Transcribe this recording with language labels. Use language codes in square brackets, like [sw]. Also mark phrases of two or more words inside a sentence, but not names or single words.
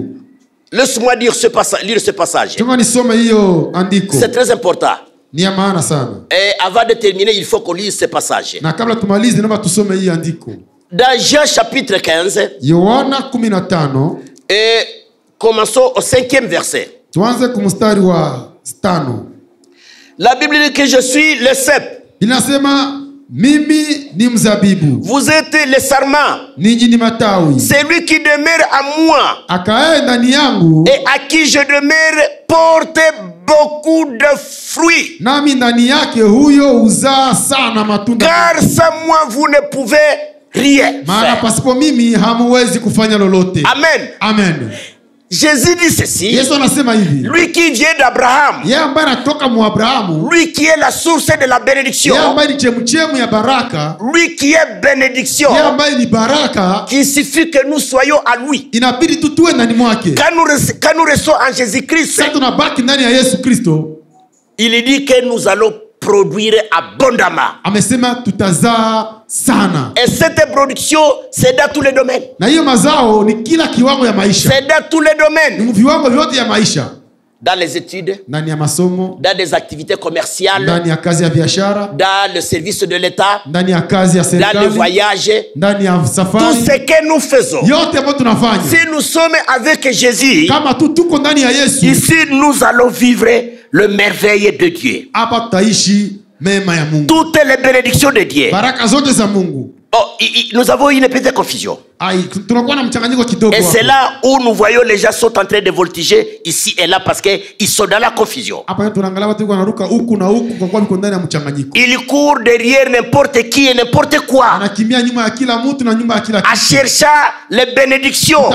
[fr] Laisse-moi lire ce passage. [sw] Tunga nisome hiyo andiko. [fr] C'est très important. [sw] Ni ya maana sana. [fr] Et avant de terminer, il faut qu'on lise ce passage. [sw] Na kabla tumalize naomba tusome hii andiko. [fr] Dans Jean chapitre 15, [sw] Yohana 15, [fr] et commençons au 5e verset. [sw] tuanze kumstari wa 5. [fr] La Bible dit que je suis le cep. [sw] Inasema mimi ni mzabibu, [fr] Vous êtes les sarments. [sw] ninyi ni matawi. [fr] Celui qui demeure à moi [sw] Akae ndani yangu [fr] et à qui je demeure porte beaucoup de fruits. [sw] nami ndani yake, huyo uzaa sana matunda. [fr] Car sans moi vous ne pouvez rien [sw] maana [fr] faire. [sw] pasipo mimi hamuwezi kufanya lolote. [fr] Amen. [sw] Amen. [fr] Jésus dit ceci. [sw] Yesu anasema hivi, [fr] Lui qui vient d'Abraham, [sw] yeye ambaye anatoka mu Abrahamu, [fr] lui qui est la source de la bénédiction, [sw] yeye ambaye ni chemchemu ya baraka, [fr] lui qui est bénédiction, [sw] yeye ambaye ni baraka, [fr] qu'il suffit que nous soyons à lui. [sw] inabidi tu tuwe ndani mwake. [fr] Quand nous restons en Jésus-Christ, [sw] Sasa tunabaki ndani ya Yesu Kristo. [fr] il dit que nous allons produire abondamment. [sw] Amesema tutazaa sana. [fr] Et cette production, c'est dans tous les domaines. [sw] Na hiyo mazao ni kila kiwango ya maisha. [fr] C'est dans tous les domaines. [sw] Ni viwango vyote ya maisha. [fr] Dans les études, [sw] Ndani ya masomo, [fr] dans des activités commerciales, [sw] ndani ya kazi ya biashara, [fr] dans le service de l'État, [sw] ndani ya kazi ya [fr] dans le [sw] serikali, [fr] voyage, [sw] ndani ya [fr] tout [sw] safari. [fr] ce que nous faisons. [sw] Yote ambayo tunafanya. [fr] Si nous sommes avec Jésus, [sw] Kama tu tuko ndani ya Yesu, [fr] ici nous allons vivre le merveille de Dieu. [sw] hapa tutaishi mema ya Mungu. [fr] Toutes les bénédictions de Dieu. [sw] Baraka zote za Mungu. [fr] Oh, nous avons une petite confusion. [sw] Tunakuwa na mchanganyiko kidogo. [fr] Et c'est là où nous voyons les gens sont en train de voltiger ici et là parce qu'ils sont dans la confusion. [sw] Hapa tunaangalia watu wanaruka huku na huku kwa kuwa wako ndani ya mchanganyiko. [fr] Ils courent derrière n'importe qui et n'importe quoi. [sw] Anakimbia nyuma ya kila mtu na nyuma ya kila [fr] En cherchant les bénédictions.